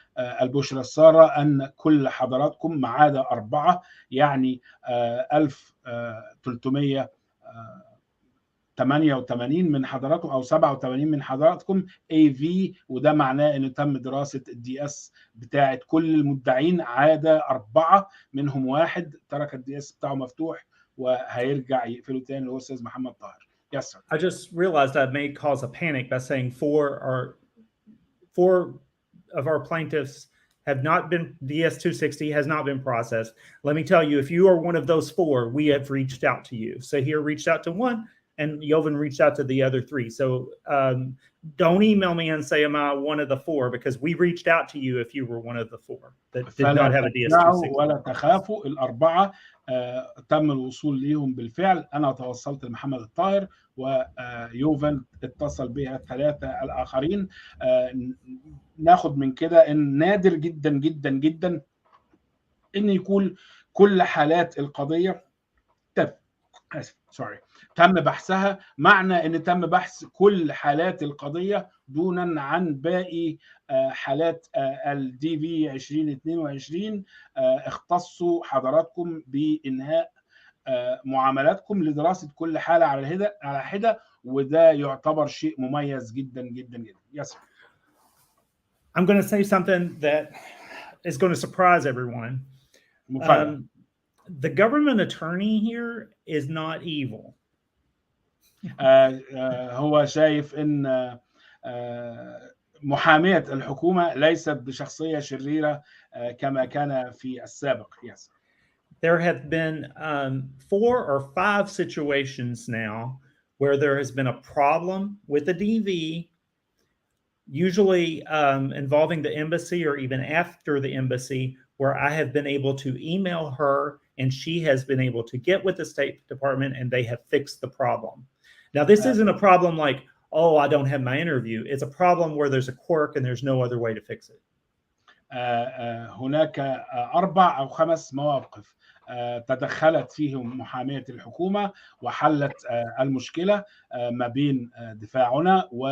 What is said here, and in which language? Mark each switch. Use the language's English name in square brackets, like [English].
[Arabic] البشرى السارة أن كل حضراتكم ما عدا 4، يعني 1388 من حضراتكم او 87 من حضراتكم AV، وده معناه انه تم دراسه الدي اس بتاعه كل المدعين عاده 4، منهم 1 ترك الدي اس بتاعه مفتوح وهيرجع يقفله تاني، اللي هو استاذ محمد طاهر. [English] Yes, sir. I just realized I may cause a panic by saying 4 of our plaintiffs have not been, DS-260 has not been processed. Let me tell you, if you are one of those 4, we have reached out to you. Saher reached out to 1, and Jovan reached out to the other 3. So don't email me and say, am I one of the 4? Because we reached out to you if you were one of the 4 that did not have a DS-260. [Arabic] ولا تخافوا، ال4 تم الوصول ليهم بالفعل. أنا تواصلت لمحمد الطاهر ويوفن اتصل بها 3 الآخرين. ناخد من كده إن نادر جدا جدا جدا إن يكون كل حالات القضية تم بحثها. معنى ان تم بحث كل حالات القضيه دونا عن باقي حالات الدي في 2022. اختصوا حضراتكم بانهاء معاملاتكم لدراسه كل حاله على حده، وده يعتبر شيء مميز جدا جدا جدا. [English] Yes. I'm going to say something that is going to surprise everyone. The government attorney here is not evil. [Arabic] هو شايف ان محامية الحكومة ليست بشخصية شريرة كما كان في السابق. [English] Yes. There have been 4 or 5 situations now where there has been a problem with the DV, usually involving the embassy or even after the embassy, where I have been able to email her and she has been able to get with the State Department and they have fixed the problem. Now, this isn't a problem like, oh, I don't have my interview. It's a problem where there's a quirk and there's no other way to fix it. [Arabic] هناك 4 أو 5 مواقف تدخلت فيهم محامية الحكومة وحلت المشكلة ما بين دفاعنا